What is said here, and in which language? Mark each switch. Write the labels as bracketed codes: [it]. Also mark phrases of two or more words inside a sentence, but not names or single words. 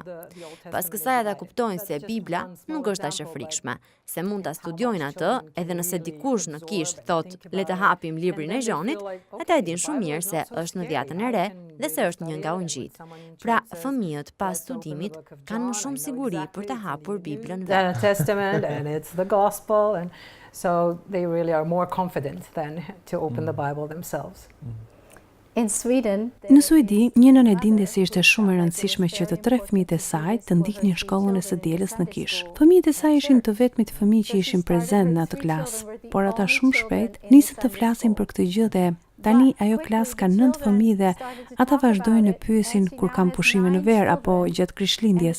[sq] Pas kësaj ata kuptojnë se Bibla nuk është aq e frikshme, se mund ta studiojnë atë, edhe nëse dikush në kish thot le të hapim librin e Gjonit, ata e dinë shumë mirë se është në Dhjetën e Re dhe se është një nga ungjit. Pra, fëmijët pas studimit kanë më shumë siguri për të hapur Biblën [en] The Testament and it's the gospel, and so they really are more confident than to open the Bible themselves. In Sweden, [sq] Në Suedi, një nënë e dinte se ishte shumë e rëndësishme që të 3 fëmijët e saj të ndihnin shkollën e së dielës në kish. Fëmijët e saj ishin të vetmit fëmijë që ishin prezent në atë klasë, por ata shumë shpejt nisën të flasin për këtë gjë dhe tani ajo klasë ka 9 fëmijë dhe ata vazhdojnë në pyesin kur kanë pushime në ver apo gjatë krishtlindjes.